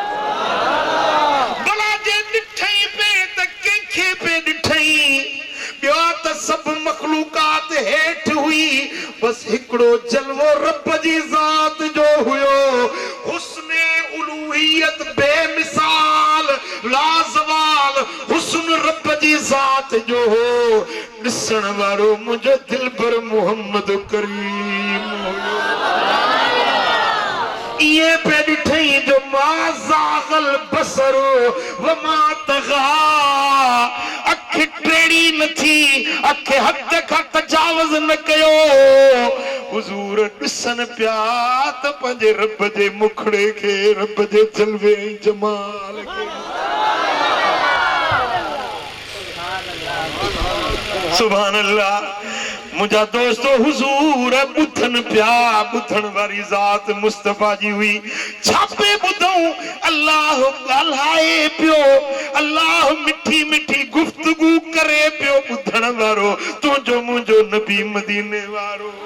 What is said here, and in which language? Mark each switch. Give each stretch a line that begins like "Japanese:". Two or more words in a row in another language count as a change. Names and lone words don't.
Sindhi: भला जे ॾिठई पे त कंहिंखे पे ॾिठई ॿियो त सभु मखलूकात हेठ हुई बस हिकिड़ो जलवो रब जी ज़ात जो हुयो हुस्ने उलूहियत बेमिसाल लाज़वाल हुस्न रब जी ज़ात जो हो ॾिसण वारो मुंहिंजो दिलबर मोहम्मद करीम हुयो इहे पे ॾिठई जो
Arabic: ما زاغ البصر وما طغى
Sindhi: अख टेड़ी न थी अख हद खां तजावुज़ न कयो हुजूर ॾिसनि पिया त पंहिंजे रब जे मुखड़े खे रब जे जलवे ऐं जमाल खे
Arabic: سبحان الله
Sindhi: मुंहिंजा दोस्तो हुजूर ॿुधनि पिया ॿुधण वारी ज़ात मुस्तफ़ा जी हुई छा पे ॿुधऊं अल्लाह ॻाल्हाए पियो अल्लाह मिठी मिठी गुफ़्तगू करे पियो ॿुधण वारो तुंहिंजो मुंहिंजो नबी मदीने वारो